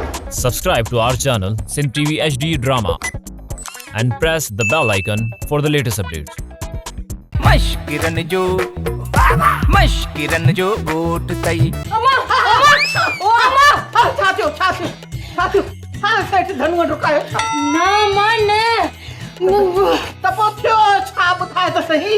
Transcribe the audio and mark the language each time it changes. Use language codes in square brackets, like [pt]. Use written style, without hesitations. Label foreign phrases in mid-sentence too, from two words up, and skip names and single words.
[en] Subscribe to our channel Sin TV HD Drama and press the bell icon for the latest updates. [sd] मश्किरन जो गोट तई अम्मा छा थियो हा साइड धनु रुकायो छा ना मन त पो थियो छा बुधाए त सही